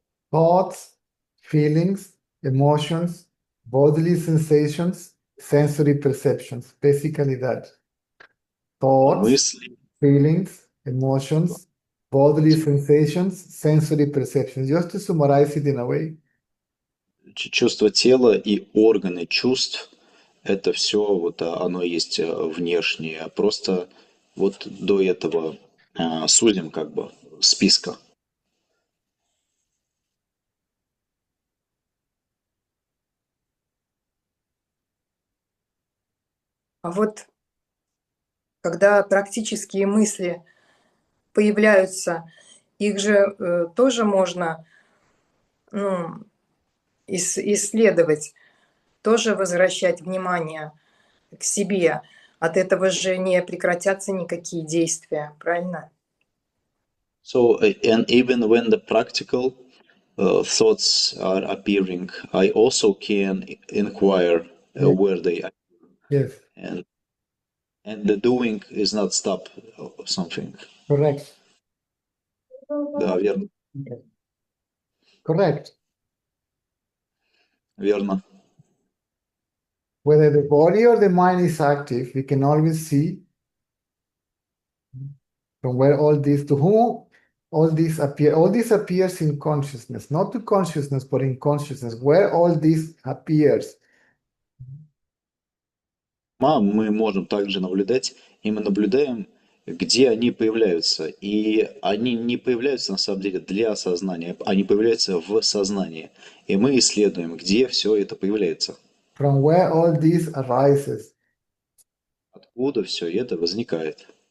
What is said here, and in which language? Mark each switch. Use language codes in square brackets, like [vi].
[en] Thoughts, feelings, emotions, bodily sensations, sensory perceptions. Basically that. Thoughts, [ru] Мысли, [en] feelings, emotions, bodily sensations, sensory perceptions. Just to summarize it in a way. [ru] чувство тела и органы чувств, это все вот оно есть внешнее. Просто вот до этого сузим как бы списка. А вот когда практические мысли появляются, их же тоже можно исследовать, тоже возвращать внимание к себе. От этого же не прекратятся никакие действия, правильно? [en] So, and even when the practical thoughts are appearing, I also can inquire where they are. Yes, And the doing is not stop something. correct. [ru] Да, верно. [en] Correct. [ru] Верно. [en] Whether the body or the mind is active, we can always see from where all this, to whom all this appear. All this appears in consciousness, not to consciousness, but in consciousness, where all this appears. [ru] мы можем также наблюдать, и мы наблюдаем, где они появляются. И они не появляются на самом деле для сознания, они появляются в сознании. И мы исследуем, где все это появляется, [en] from where all this arises. [ru] откуда все это возникает.